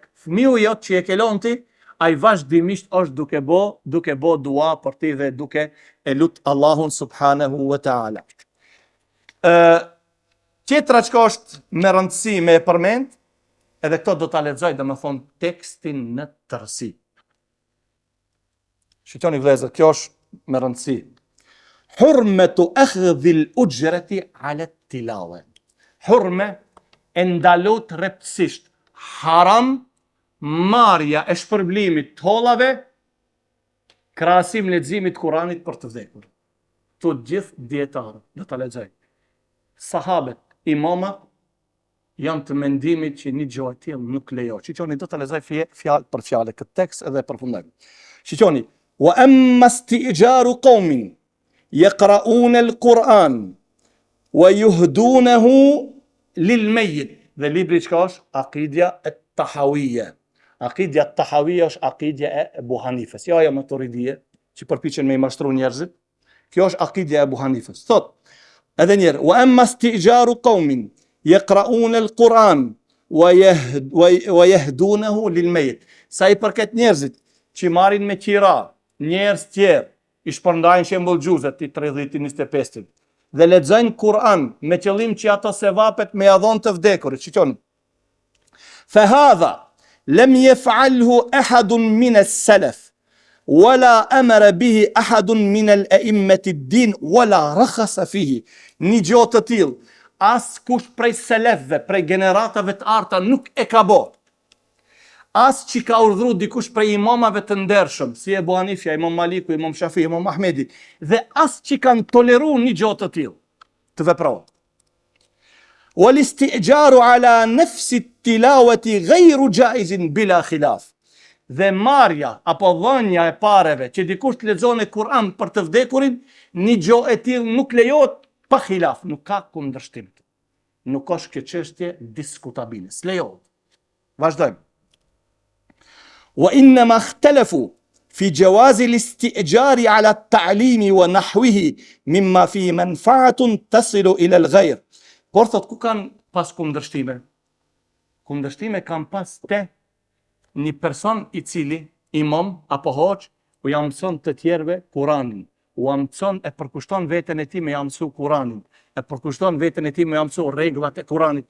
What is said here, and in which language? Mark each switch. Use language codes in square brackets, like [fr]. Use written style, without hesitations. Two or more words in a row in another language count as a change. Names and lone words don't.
[sq] Fëmiu jot që e ke lënë ti, ai vazhdimisht është duke bo dua për ti dhe duke e lut Allahun [ar] سبحانه وتعالى. [sq] Tjetra çka është me rëndësi me e përmend, edhe këto do ta lexoj domethënë tekstin në tërësi. Shikoni vëllezër, kjo është me rëndësi. [ar] حرمة أخذ الأجرة على التلاوة. [sq] Hurme e ndalot rreptësisht, haram marrja e shpërblimit të hollave krahasim leximit të Kuranit për të vdekur. Të gjithë dietarët, do ta lexoj. Sahabët, imamat janë të mendimit që një gjë e tillë nuk lejohet. Shiqoni, do ta lexoj fjalë për fjalë këtë tekst edhe përfundojmë. Shiqoni, [ar] وأما استئجار قوم يقرؤون القرآن ويهدونه للميت. [sq] Dhe libri çka është? Aqidja at-Tahawiyya. Aqidja at-Tahawiyya është aqidja e Ebu Hanifës, jo ajo Maturidije, që përpiqen me i mashtru njerëzit. Kjo është aqidja e Ebu Hanifës. Thot, edhe një herë, [ar] وأما استئجار قوم يقرؤون القرآن ويهدونه للميت. [sq] Sa i përket njerëzit që marrin me qira, njerëz tjerë, i shpërndajnë shembull xhuzet i 30-25-it, dhe lexojnë Kur'an me qëllim që ato sevapet me ia dhon të vdekurit. Shikoni. [ar] فهذا لم يفعله أحد من السلف ولا أمر به أحد من أئمة الدين ولا رخص فيه. [sq] Një gjë të tillë as kush prej selefëve, prej generatave të arta nuk e ka bë. As që ka urdhru dikush prej imamave të ndershëm, si Ebu Hanifja, Imam Maliku, Imam Shafi, Imam Ahmedi, dhe as që kanë toleru një gjë të tillë, të veprohet. [ar] والاستئجار على نفس التلاوة غير جائز بلا خلاف. [sq] Dhe marrja apo dhënia e pareve që dikush të lexon Kur'an për të vdekurin, një gjë e tillë nuk lejohet pa khilaf, nuk ka kundërshtim. Nuk është kjo çështje diskutabile, s'lejohet. Vazhdojmë. [ar] وإنما اختلفوا في جواز الاستئجار على التعليم ونحوه مما فيه منفعة تصل إلى الغير. [sq] Por thot ku kanë pas kundërshtime? Kundërshtime kanë pas te një person i cili, imam apo hoxh, u ja mëson të tjerëve Kur'anin, u mëson e përkushton veten e tij me ja mësu Kur'anin, e përkushton veten e tij me ja mësu rregullat e Kur'anit.